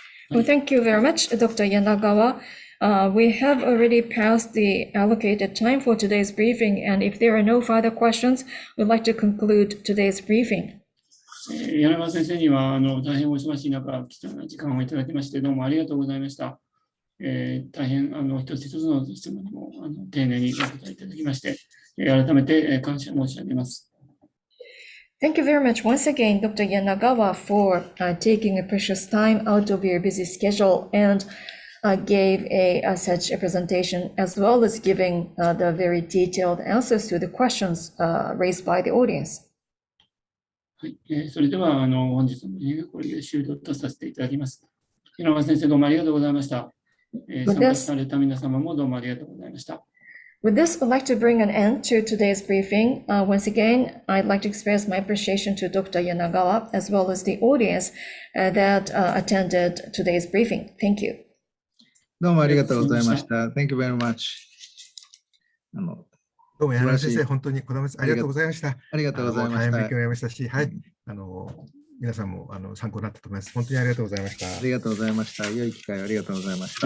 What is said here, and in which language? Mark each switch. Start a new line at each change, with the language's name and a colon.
English: Well, thank you very much, Dr. Yanagawa. We have already passed the allocated time for today's briefing, and if there are no further questions, we'd like to conclude today's briefing.
Japanese: 柳川先生には大変お忙しい中、貴重な時間をいただきまして、どうもありがとうございました。大変一つ一つの質問にも丁寧にお答えいただきまして、改めて感謝申し上げます。
English: Thank you very much once again, Dr. Yanagawa, for taking a precious time out of your busy schedule and gave such a presentation, as well as giving the very detailed answers to the questions raised by the audience.
Japanese: はい、それでは本日のブリーフィングこれで終了とさせていただきます。柳川先生、どうもありがとうございました。参加された皆様もどうもありがとうございました。
English: With this, I'd like to bring an end to today's briefing. Once again, I'd like to express my appreciation to Dr. Yanagawa, as well as the audience that attended today's briefing. Thank you.
Japanese: どうもありがとうございました。
English: Thank you very much.
Japanese: どうも柳川先生、本当にありがとうございました。ありがとうございました。大変勉強になりましたし、はい、皆さんも参考になったと思います。本当にありがとうございました。ありがとうございました。良い機会をありがとうございました。